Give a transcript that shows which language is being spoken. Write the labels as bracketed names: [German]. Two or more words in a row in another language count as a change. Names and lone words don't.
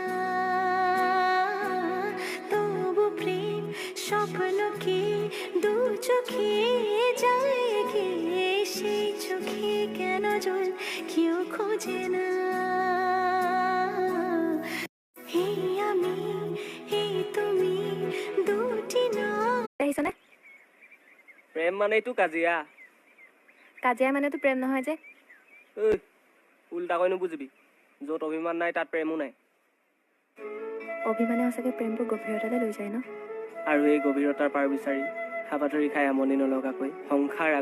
[Bangla] তবু প্রেম স্বপ্নকে দু চোখে যায় গে, সেই চোখে কেন জল কেউ খোঁজে না। হে আমি হে তুমি দুটি নয়। [Assamese] আহিছনে? প্ৰেম মানে এইটো কাজিয়া। কাজিয়া মানেতো প্ৰেম নহয় যে। ঐ উল্টা কৈ নুবুজিবি, য'ত অভিমান নাই তাত প্ৰেমো নাই। অভিমানে সঁচাকে প্ৰেমবোৰ গভীৰতালৈ লৈ যায় ন। আৰু এই গভীৰতাৰ পাৰ বিচাৰি হাবাথুৰি খাই আমনি নলগাকৈ সংসাৰ আগবঢ়াই